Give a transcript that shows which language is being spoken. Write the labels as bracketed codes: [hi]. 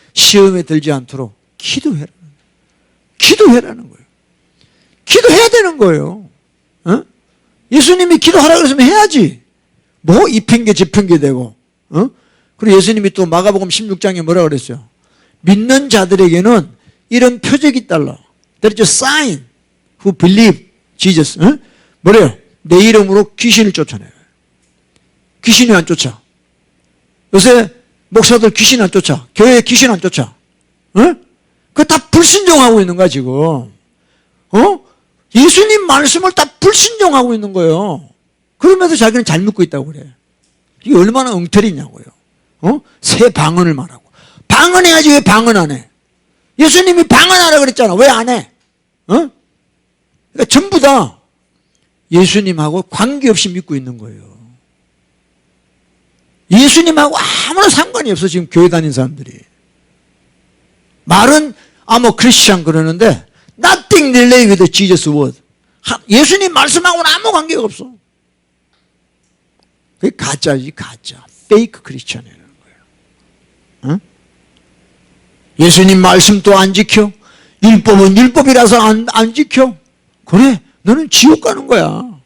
[ko] 시험에 들지 않도록 기도해라는 거예요. 기도해라는 거예요. 기도해야 되는 거예요. 예수님이 기도하라 그랬으면 해야지. 뭐 이 핑계 저 핑계 대고. 그리고 예수님이 또 마가복음 16장에 뭐라고 그랬어요? 믿는 자들에게는 이런 표적이 있달라. [en] There is a sign who believe Jesus. [ko] 뭐래요? 내 이름으로 귀신을 쫓아내요. 귀신이 안 쫓아. 요새 목사들 귀신 안 쫓아. 교회에 귀신 안 쫓아. 그거 다 불순종하고 있는 거야, 지금. 예수님 말씀을 다 불순종하고 있는 거예요. 그러면서 자기는 잘 믿고 있다고 그래. 이게 얼마나 엉터리냐고요. 새 방언을 말하고. 방언해야지 왜 방언 안 해? 예수님이 방언하라 그랬잖아. 왜 안 해? 그러니까 전부 다 예수님하고 관계없이 믿고 있는 거예요. 예수님하고 아무런 상관이 없어, 지금 교회 다니는 사람들이. 말은 [en] I'm a Christian [ko] 그러는데 [en] nothing relate with Jesus word. [ko] 예수님 말씀하고는 아무 관계가 없어. 그게 가짜지, 가짜. 페이크 크리스천이라는 거예요. 예수님 말씀도 안 지켜. 율법은 율법이라서 안 지켜. 그래, 너는 지옥 가는 거야.